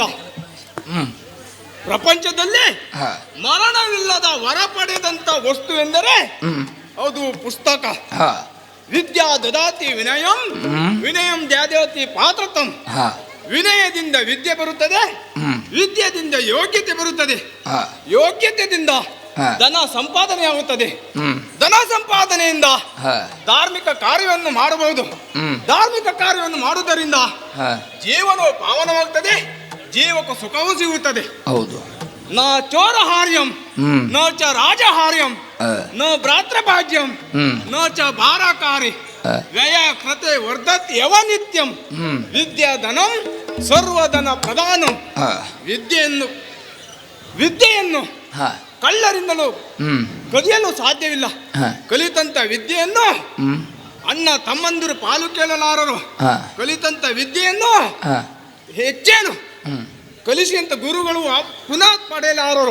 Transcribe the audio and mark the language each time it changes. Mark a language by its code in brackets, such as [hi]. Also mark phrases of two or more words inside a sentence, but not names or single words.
[kn] ಪ್ರಪಂಚದಲ್ಲಿ ಮರಣವಿಲ್ಲದ ವರ ಪಡೆದಂತ ವಸ್ತು ಎಂದರೆ ಅದು ಪುಸ್ತಕ. [sa] ವಿದ್ಯಾ ದದಾತಿ ವಿನಯಂ, ವಿನಯಂ ದ್ಯಾದತಿ ಪಾತ್ರತಂ. [kn] ವಿನಯದಿಂದ ವಿದ್ಯೆ ಬರುತ್ತದೆ, ವಿದ್ಯೆಯಿಂದ ಯೋಗ್ಯತೆ ಬರುತ್ತದೆ, ಯೋಗ್ಯತೆಯಿಂದ ಧನ ಸಂಪಾದನೆಯಾಗುತ್ತದೆ, ಧನ ಸಂಪಾದನೆಯಿಂದ ಧಾರ್ಮಿಕ ಕಾರ್ಯವನ್ನು ಮಾಡಬಹುದು, ಧಾರ್ಮಿಕ ಕಾರ್ಯವನ್ನು ಮಾಡುವುದರಿಂದ ಜೀವನವು ಪಾವನವಾಗುತ್ತದೆ, ಜೀವಕ್ಕೂ ಸುಖವೂ ಸಿಗುತ್ತದೆ. ಹೌದು. [sa] ನ ಚೋರ ಹಾರ್ಯಂ, ನ ಚ ರಾಜಹಾರ್ಯಂ, ನ ಭ್ರಾತೃಭಾಗ್ಯಂ, ನ ಚ ಭಾರಕಾರಿ ವ್ಯಯ ಕೃತೆ ವರ್ಧತ್ ಯವ ನಿತ್ಯಂ. ವಿದ್ಯಾಧನಂ ಸರ್ವಧನ ಪ್ರಧಾನಂ. [kn] ವಿದ್ಯೆಯನ್ನು ಕಳ್ಳರಿಂದಲೂ ಕದಿಯಲು ಸಾಧ್ಯವಿಲ್ಲ. ಕಲಿತಂತ ವಿದ್ಯೆಯನ್ನು ಅಣ್ಣ ತಮ್ಮಂದಿರು ಪಾಲು ಕೇಳಲಾರರು. ಕಲಿತಂತ ವಿದ್ಯೆಯನ್ನು ಹೆಚ್ಚೇನು ಕಲಿಸಿದಂತ ಗುರುಗಳು ಪುನಃ ಪಡೆಯಲಾರರು.